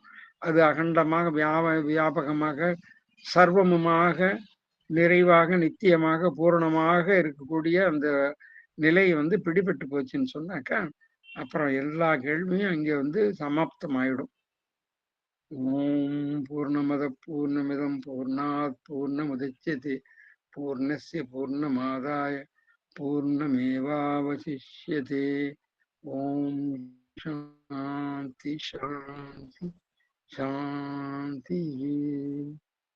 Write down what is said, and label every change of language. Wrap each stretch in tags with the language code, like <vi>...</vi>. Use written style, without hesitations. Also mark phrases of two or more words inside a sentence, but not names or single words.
<ta>அது அகண்டமாக வியாபகமாக சர்வமுமாக நிறைவாக நித்தியமாக பூரணமாக இருக்கக்கூடிய அந்த நிலை பிடிபட்டு போச்சுன்னு சொன்னாக்கா அப்புறம் எல்லா கேள்வியும் அங்கே சமாப்தமாயிடும்.</ta> <sa>ओं पूर्णमद पूर्णमिदं पूर्णात् पूर्णमुदच्यते पूर्णस्य पूर्णमादाय पूर्णमेवावशिष्यते. ओं शान्ति शान्ति शान्ति.</sa>